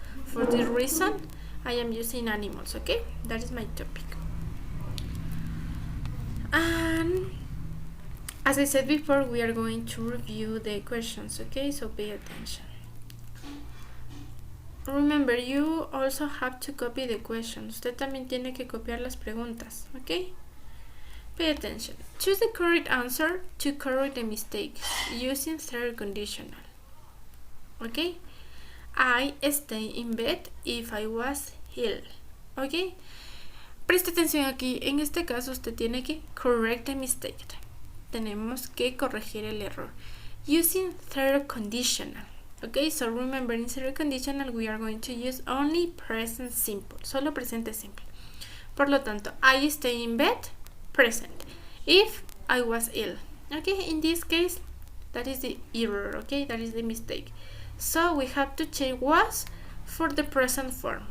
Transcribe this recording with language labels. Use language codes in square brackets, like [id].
[en] For this reason, I am using animals, okay? That is my topic. And as I said before, we are going to review the questions, okay? So pay attention. Remember, you also have to copy the questions. [es] Usted también tiene que copiar las preguntas, okay? [en] Pay attention. Choose the correct answer to correct the mistake using third conditional. Okay? I stay in bed if I was ill. Okay? [es] Preste atención aquí. En este caso, usted tiene que [en] correct the mistake. [es] Tenemos que corregir el error [en] using third conditional. Okay, so remember, in third conditional we are going to use only present simple, [es] solo presente simple. Por lo tanto, [en] I stay in bed, present. If I was ill, okay, in this case That is the error, okay? That is the mistake. So we have to change was for the present form.